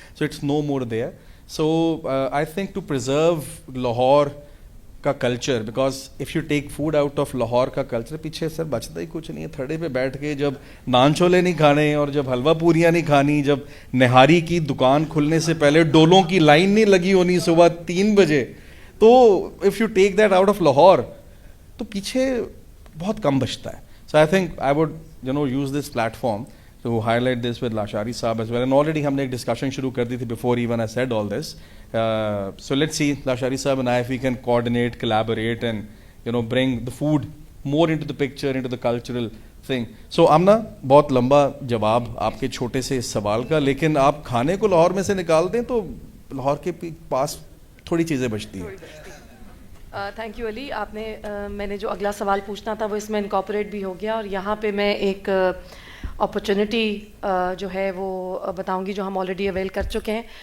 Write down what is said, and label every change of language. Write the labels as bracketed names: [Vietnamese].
[English] So it's no more there. So I think to preserve Lahore का culture, because if you take food out of Lahore का culture, [Hindi] पीछे sir बचता ही कुछ नहीं है। थड़े पे बैठ के जब नान छोले नहीं खाने, और जब हलवा पूरियाँ नहीं खानी, जब निहारी की दुकान खुलने से पहले डोलों की लाइन नहीं लगी होनी सुबह 3 बजे, तो [English] if you take that out of [Hindi] Lahore, तो पीछे बहुत कम बचता है। [English] So I think I would use this platform to highlight this with Lashari Saab as well. And already [Hindi] हमने एक discussion शुरू कर दी थी [English] before even I said all this. So let's see, Lashari Saab and I, if we can coordinate, collaborate and bring the food more into the picture, into the cultural thing. [Hindi] So Amna, बहुत लंबा जवाब आपके छोटे से सवाल का, लेकिन आप खाने को लाहौर में से निकाल दें तो लाहौर के पास थोड़ी चीज़ें बचती हैं। [English] Thank you Ali. [Hindi] आपने मैंने जो अगला सवाल पूछना था वो इसमें इनकॉर्पोरेट भी हो गया, और यहाँ पे मैं एक अपॉर्चुनिटी जो है वो बताऊंगी जो हम ऑलरेडी अवेल कर चुके हैं।